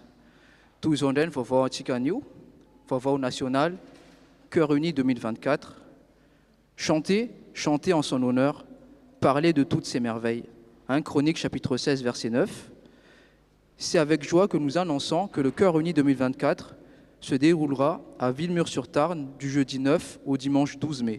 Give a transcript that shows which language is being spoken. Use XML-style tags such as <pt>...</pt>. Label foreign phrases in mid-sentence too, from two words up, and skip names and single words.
<mg>Toy izao indray ny vaovao antsika anio, vaovao national, Cœur uni 2024.</mg> <fr>Chantez, chantez en son honneur, parlez de toutes ses merveilles. 1 Chronique chapitre 16 verset 9. C'est avec joie que nous annonçons que le Cœur uni 2024 se déroulera à Villemur-sur-Tarn du jeudi 9 au dimanche 12 mai.</fr>